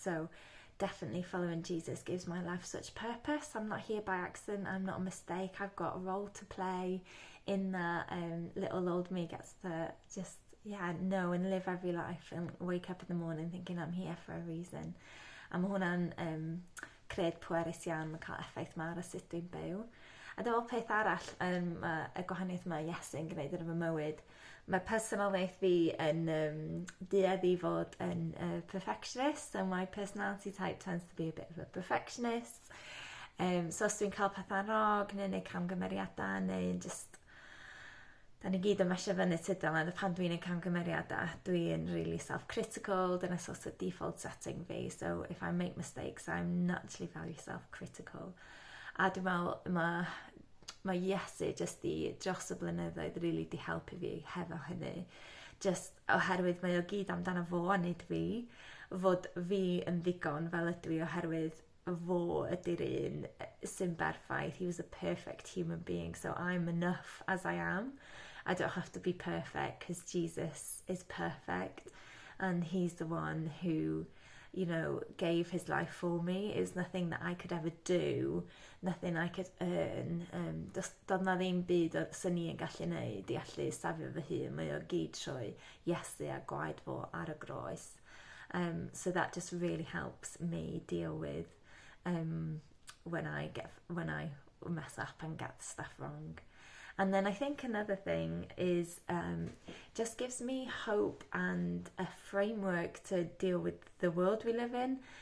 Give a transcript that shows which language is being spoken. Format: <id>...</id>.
<en>So definitely following Jesus gives my life such purpose. I'm not here by accident. I'm not a mistake. I've got a role to play in that. Little old me gets to just, know and live every life and wake up in the morning thinking I'm here for a reason.</en> <cy>A mae hwnna'n cred pwerus iawn, mae'n cael effaith mawr ar sut dwi'n byw. A dyma peth arall y gwahaniaeth mae Iesu yn gwneud yn fy mywyd. Mae personolaeth fi yn dueddu fod yn perfectionist,</cy> <en>so my personality type tends to be a bit of a perfectionist.</en> <cy>So os dwi'n cael pethau'n rog, neu camgymeriadau, neu just da ni gyd yn mesio fyny tydal, a pan dwi'n camgymeriadau, dwi'n</cy> <en>really self-critical,</en> <cy>dyna</cy> <en>sort of default setting</en> <cy>fi,</cy> <en>so if I make mistakes, I'm naturally very self-critical.</en> <cy>A dwi'n meddwl mae Iesu jyst dros y blynyddoedd really di helpu fi hefo hynny. Just oherwydd mae o gyd amdano fo a nid fi, fod fi yn ddigon fel ydw i oherwydd fo ydy'r un sy'n berffaith.</cy> <en>He was a perfect human being, so I'm enough as I am. I don't have to be perfect because Jesus is perfect and he's the one who, you know, gave his life for me. It was nothing that I could ever do, nothing I could earn.</en> <cy>Doedd na ddim byd sy'n ni yn gallu neud i allu safio fy hun. Mae o gyd trwy Iesu a gwaed fo ar y groes.</cy> <en>So that just really helps me deal with when I mess up and get stuff wrong. And then I think another thing is just gives me hope and a framework to deal with the world we live in.</en>